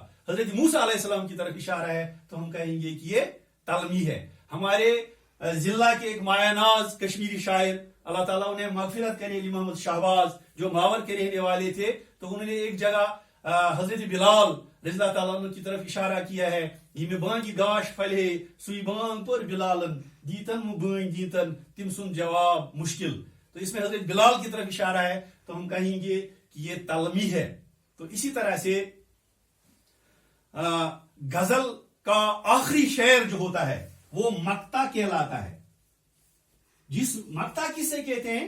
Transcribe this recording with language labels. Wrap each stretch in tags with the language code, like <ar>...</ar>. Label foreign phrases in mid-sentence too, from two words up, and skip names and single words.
<hi>हजरत मूसा अलैहिस्सलाम की तरफ इशारा है, तो हम कहेंगे कि ये तालमी है। हमारे जिला के एक मायानाज कश्मीरी शायर, अल्लाह ताला उन्हें मगफिरत करे, अली मोहम्मद शाहबाज, जो मावर के रहने वाले थे, तो उन्होंने एक जगह हजरत बिलाल रज़ियल्लाहु ताला अन्हु की तरफ इशारा किया है, ये</hi> <ks>बांगी गाश फले सुई बांग पर बिलालन दीतन मुबांग दीतन तिम सुन जवाब मुश्किल।</ks> <hi>तो इसमें हजरत बिलाल की तरफ इशारा है, तो हम कहेंगे कि ये तलमी है। तो इसी तरह से गजल का आखिरी शेर जो होता है वो मक्ता कहलाता है। जिस मक्ता किससे कहते हैं?</hi>